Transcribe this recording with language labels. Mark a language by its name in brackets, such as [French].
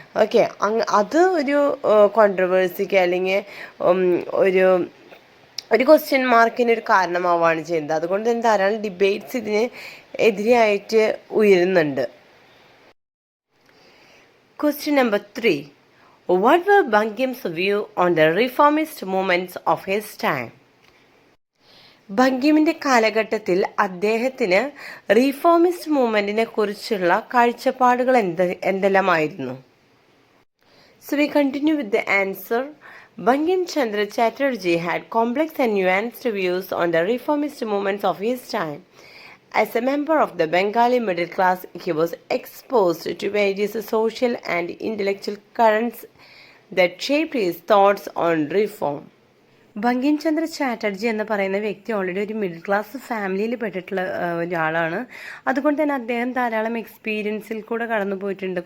[Malayalam] Okay, അത് ഒരു കോൺട്രവേഴ്സിക്ക് അല്ലെങ്കിൽ ഒരു ക്വസ്റ്റ്യൻ മാർക്കിന് ഒരു കാരണമാവുകയാണ് ചെയ്യുന്നത്. അതുകൊണ്ട് തന്നെ ധാരാളം ഡിബേറ്റ്സ് ഇതിന് എതിരെയായിട്ട് ഉയരുന്നുണ്ട്. [English] Question number 3. What were Bangim's view on the reformist movements of his time? [Malayalam] ബങ്കിമിൻ്റെ കാലഘട്ടത്തിൽ അദ്ദേഹത്തിന് റീഫോമിസ്റ്റ് മൂവ്മെൻറ്റിനെ കുറിച്ചുള്ള കാഴ്ചപ്പാടുകൾ എന്തെല്ലാമായിരുന്നു? [English] So we continue with the answer. Bankim Chandra Chatterjee had complex and nuanced views on the reformist movements of his time. As a member of the Bengali middle class, he was exposed to various social and intellectual currents that shaped his thoughts on reform. [Malayalam] Bankim Chandra Chatterjee എന്ന് പറയുന്ന വ്യക്തി already ഒരു middle class ഫാമിലിയിൽ പെട്ടിട്ടുള്ള ഒരാളാണ്. അതുകൊണ്ട് തന്നെ അദ്ദേഹം ധാരാളം എക്സ്പീരിയൻസിൽ കൂടെ കടന്നു പോയിട്ടുണ്ട്.